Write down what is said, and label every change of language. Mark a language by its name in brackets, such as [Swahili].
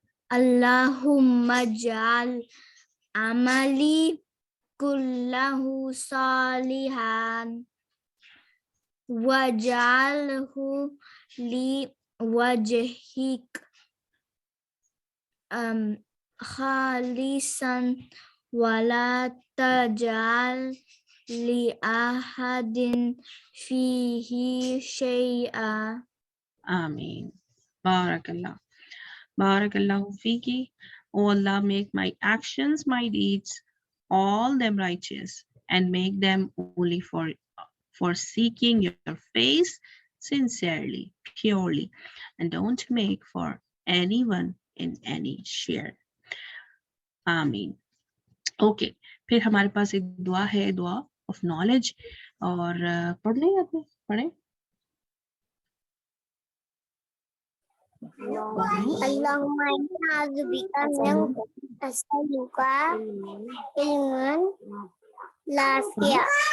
[Arabic] اللہم اجعل عملی کلہ صالحا واجعلہ لی وجہک خالصا ولا تجعل لأحد فیہ شیئا. آمین. بارک اللہ. بارک اللہ فیکی. [English] O Allah, make my actions, my deeds, all them righteous, and make them only for seeking your face sincerely, purely, and don't make for anyone in any share. [Arabic] آمین. [Urdu] اوکے, پھر ہمارے پاس ایک دعا ہے, دعا [English] of knowledge, [Urdu] اور پڑھ لیں آپ نے, پڑھیں. [Arabic] اللهم إنا أعوذ بك من أسألك علما نافعا.